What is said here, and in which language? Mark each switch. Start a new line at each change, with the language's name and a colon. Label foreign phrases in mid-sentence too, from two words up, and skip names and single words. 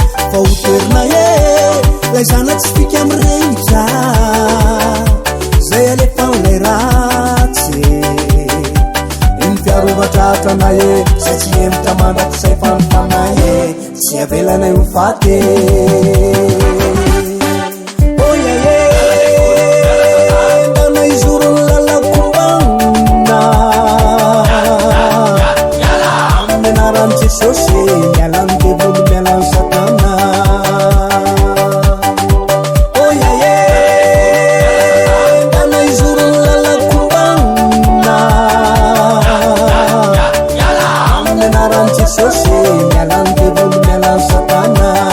Malagasy: Fa ho terinay e, lay zana tsy fika mirehitra, zay alefa ilay ratsy. Ny fiarovatra atranay e, zay tsy emotra mandrakizay fanofanay e, tsy avelanay ho faty.
English: Oh, yeah, yeah.
Malagasy: Ndana izoro ny lalako mbanina. Amin'ny anaran'i Jesosy, miala ny devoly, miala ny Satana.
English: Oh, yeah, yeah.
Malagasy: Ndana izoro ny lalako mbanina. Amin'ny anaran'i Jesosy, miala ny devoly, miala ny Satana.